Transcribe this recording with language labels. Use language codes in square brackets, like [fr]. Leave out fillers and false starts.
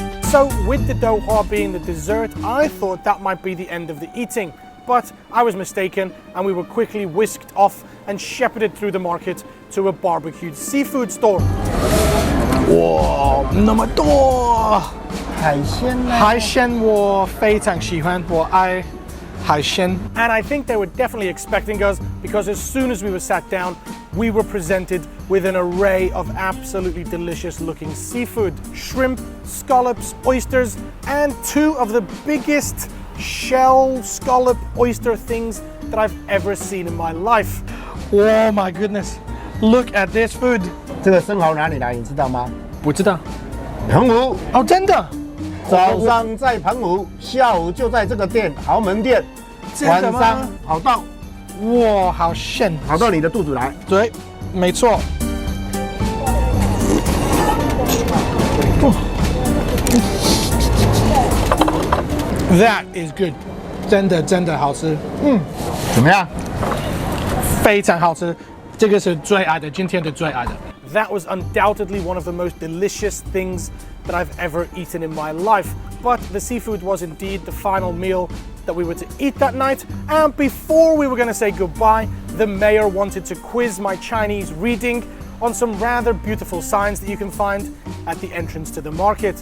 [en] So with the douhua being the dessert, I thought that might be the end of the eating. But I was mistaken, and we were quickly whisked off and shepherded through the market to a barbecued seafood store. [zh] 哇，那么多海鲜呢？海鲜我非常喜欢，我爱海鲜。 [en] And I think they were definitely expecting us because as soon as we were sat down, we were presented with an array of absolutely delicious looking seafood. Shrimp, scallops, oysters, and 2 of the biggest shell scallop oyster things that I've ever seen in my life. Oh my goodness, look at this food. [zh] 这个生蚝哪里来？你知道吗？不知道。澎湖。哦，真的。早上在澎湖，下午就在这个店豪门店，晚上跑到，哇，好炫，跑到你的肚子来。对，没错。 [en] That is good， [zh] 真的好吃。怎么样？非常好吃，这个是最爱的，今天的最爱的。 [en] That was undoubtedly one of the most delicious things that I've ever eaten in my life. But the seafood was indeed the final meal that we were to eat that night. And before we were going to say goodbye, the mayor wanted to quiz my Chinese reading on some rather beautiful signs that you can find at the entrance to the market.